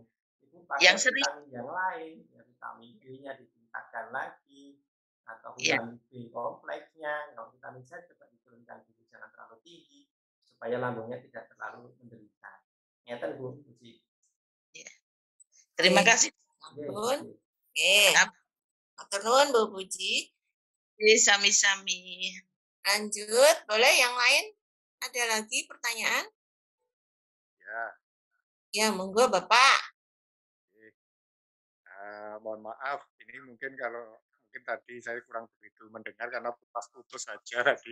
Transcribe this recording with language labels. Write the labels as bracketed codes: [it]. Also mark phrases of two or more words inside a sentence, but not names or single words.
[id] Itu pakai vitamin yang lain, ya vitamin D-nya ditingkatkan lagi atau vitamin B kompleksnya. Kalau vitamin C coba diturunkan dulu, jangan terlalu tinggi supaya lambungnya tidak terlalu menderita. Ngeten Bu Puji. Terima kasih. [jv] Ampun. Matur nuwun Bu Puji. [id] Sami-sami. Lanjut, boleh yang lain? Ada lagi pertanyaan? Ya, monggo Bapak. Mohon maaf, ini mungkin tadi saya kurang begitu mendengar karena putus saja tadi.